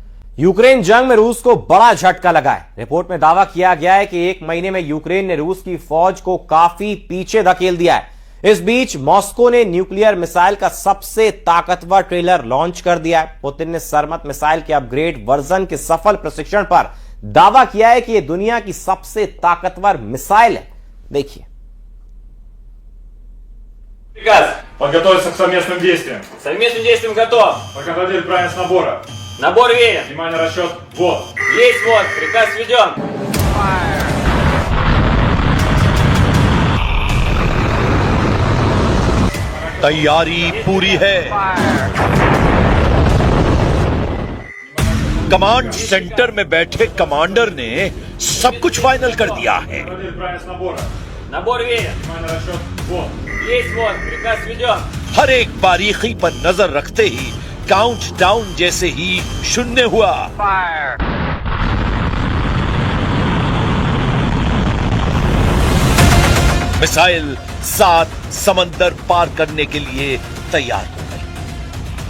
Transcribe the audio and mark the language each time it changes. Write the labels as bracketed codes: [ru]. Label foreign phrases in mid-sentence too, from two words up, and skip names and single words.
[hi] यूक्रेन जंग में रूस को बड़ा झटका लगा है। रिपोर्ट में दावा किया गया है कि 1 महीने में यूक्रेन ने रूस की फौज को काफी पीछे धकेल दिया है। इस बीच मॉस्को ने न्यूक्लियर मिसाइल का सबसे ताकतवर ट्रेलर लॉन्च कर दिया है। पुतिन ने सरमत मिसाइल के अपग्रेड वर्जन के सफल प्रशिक्षण पर दावा किया है कि यह दुनिया की सबसे ताकतवर मिसाइल है। देखिए। [ru] Приказ. Подготовиться к совместным действиям. Совместным действием готов. Контролер правильность набора. Набор верен. Внимание, расчет. Вот. Есть вот. Приказ введен. [hi] तैयारी पूरी है। कमांड सेंटर में बैठे कमांडर ने सब कुछ फाइनल कर दिया है। [ru] Контролер правильность набора. Набор верен. Внимание, расчет. Вот. Есть вот. Приказ введен. [hi] हर एक बारीकी पर नजर रखते ही काउंट डाउन जैसे ही शून्य हुआ। मिसाइल 7 समंदर पार करने के लिए तैयार हो गई।